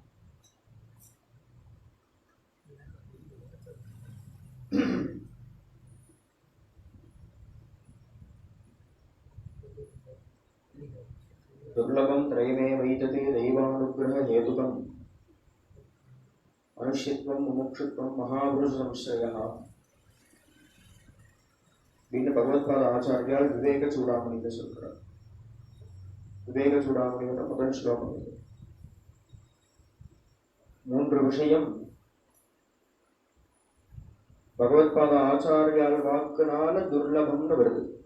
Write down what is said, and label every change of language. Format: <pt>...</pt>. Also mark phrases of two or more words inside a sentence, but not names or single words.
<sa>दुर्लभं त्रयमेवैतते दैवानुग्रह हेतुकम् मनुष्यत्वं मुमुक्षुत्वं महापुरुष संश्रयः।</sa> <ta>பகவத்பாத ஆச்சாரியால் விவேக சூடாமணியில சொல்றார். விவேக சூடாமணியோட முதல் ஸ்லோகம் இது. 3 விஷயம் பகவத்பாத ஆச்சாரியால் வாக்குனால துர்லபம்னு வருது.</ta>